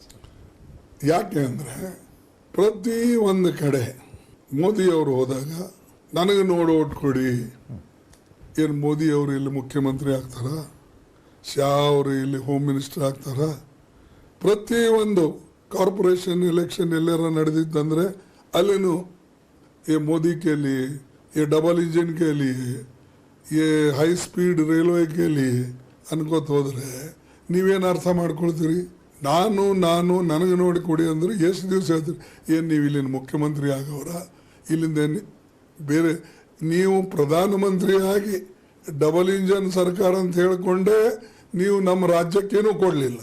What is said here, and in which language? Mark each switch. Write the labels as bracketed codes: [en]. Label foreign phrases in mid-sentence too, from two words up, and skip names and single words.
[kn] ಯಾಕೆ ಅಂದರೆ ಪ್ರತಿ ಒಂದು ಕಡೆ ಮೋದಿಯವರು ಹೋದಾಗ ನನಗೆ ನೋಡಿ ಓಟ್ ಕೊಡಿ, ಏನು ಮೋದಿಯವರು ಇಲ್ಲಿ ಮುಖ್ಯಮಂತ್ರಿ ಆಗ್ತಾರ, ಶಾ ಅವರು ಇಲ್ಲಿ [en] home minister [kn] ಆಗ್ತಾರ. ಪ್ರತಿಯೊಂದು [en] corporation election [kn] ಎಲ್ಲಾರ ನಡೆದಿತ್ತಂದರೆ ಅಲ್ಲಿನೂ [hi] ये मोदी के लिए, ये [en] double engine [hi] के लिए, ये [en] high speed railway [hi] के लिए [kn] ಅನ್ಕೋತ ಹೋದರೆ ನೀವೇನು ಅರ್ಥ ಮಾಡ್ಕೊಳ್ತೀರಿ? ನಾನು ನನಗೆ ನೋಡಿ ಕೊಡಿ ಅಂದರೆ ಎಷ್ಟು ದಿವಸ ಹೇಳ್ತೀರಿ? ಏನು ನೀವು ಇಲ್ಲಿನ ಮುಖ್ಯಮಂತ್ರಿ ಆಗೋರ? ಇಲ್ಲಿಂದ ಬೇರೆ ನೀವು ಪ್ರಧಾನಮಂತ್ರಿಯಾಗಿ [en] double engine [kn] ಸರ್ಕಾರ ಅಂತ ಹೇಳಿಕೊಂಡೇ ನೀವು ನಮ್ಮ ರಾಜ್ಯಕ್ಕೇನೂ ಕೊಡಲಿಲ್ಲ.